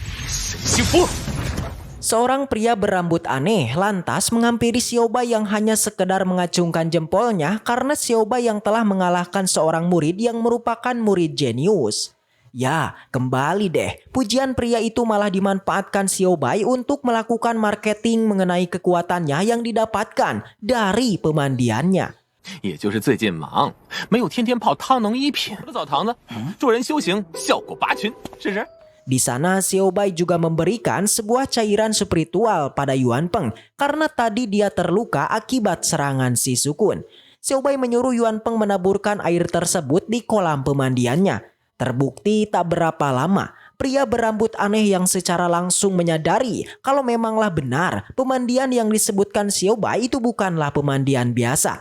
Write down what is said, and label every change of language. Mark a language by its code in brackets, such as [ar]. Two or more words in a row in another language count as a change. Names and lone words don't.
[id] Seorang pria berambut aneh lantas menghampiri Xiao Bai yang hanya sekedar mengacungkan jempolnya karena Xiao Bai yang telah mengalahkan seorang murid yang merupakan murid jenius. Ya, kembali deh. Pujian pria itu malah dimanfaatkan Xiao Bai untuk melakukan marketing mengenai kekuatannya yang didapatkan dari pemandiannya. [zh] 也就是最近忙，没有天天泡汤能一品的澡堂子，助人修行效果拔群，试试。 [id] Di sana Xiao Bai juga memberikan sebuah cairan spiritual pada Yuan Peng karena tadi dia terluka akibat serangan si Sukun. Xiao Bai menyuruh Yuan Peng menaburkan air tersebut di kolam pemandiannya. Terbukti tak berapa lama, pria berambut aneh yang secara langsung menyadari kalau memanglah benar pemandian yang disebutkan Xiao Bai itu bukanlah pemandian biasa.